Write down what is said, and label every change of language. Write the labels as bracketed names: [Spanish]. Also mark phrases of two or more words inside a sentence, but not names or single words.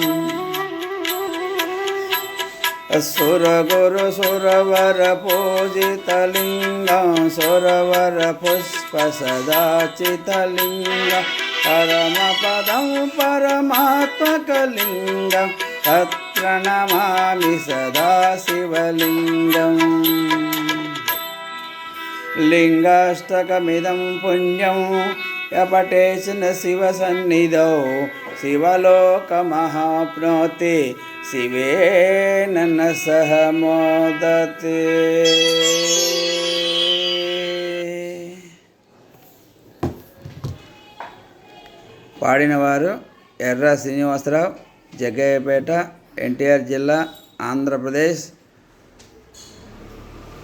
[Sanskrit] सुरगुरुसुरवरपूजितलिङ्गं सुरवरपुष्पसदाचितलिङ्गं परमपदं परमात्मकलिङ्गं तत्प्रणमामि सदा शिवलिङ्गम् लिङ्गाष्टकमिदं पुण्यं यपठेत् शिवसन्निधौ शिवलोकमहाप्नोति शिवेन न सह मोदते। [Telugu] పాడినవారు ఎర్ర శ్రీనివాసరావు, జగ్గయ్యపేట, ఎన్టీఆర్ జిల్లా, ఆంధ్రప్రదేశ్, భారతదేశం.